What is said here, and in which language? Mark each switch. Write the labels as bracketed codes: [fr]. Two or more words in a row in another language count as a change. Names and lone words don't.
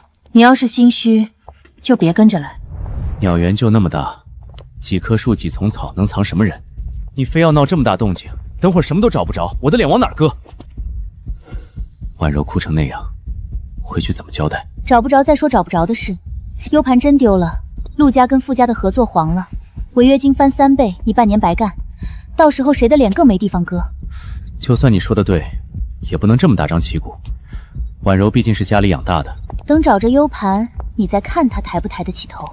[zh] 你要是心虛，就別跟着來。鳥園就那麼大，幾棵樹幾叢草，能藏什麼人？你非要鬧這麼大動靜，等會兒什麼都找不着，我的臉往哪兒擱？婉柔哭成那樣，回去怎麼交代？找不着再說找不着的事。U 盤真丟了，陸家跟傅家的合作黃了，違約金翻3倍，你半年白幹，到時候誰的臉更沒地方擱。就算你說的對，也不能這麼大張旗鼓。婉柔畢竟是家裡養大的，等找着 U 盤，你再看他抬不抬得起頭。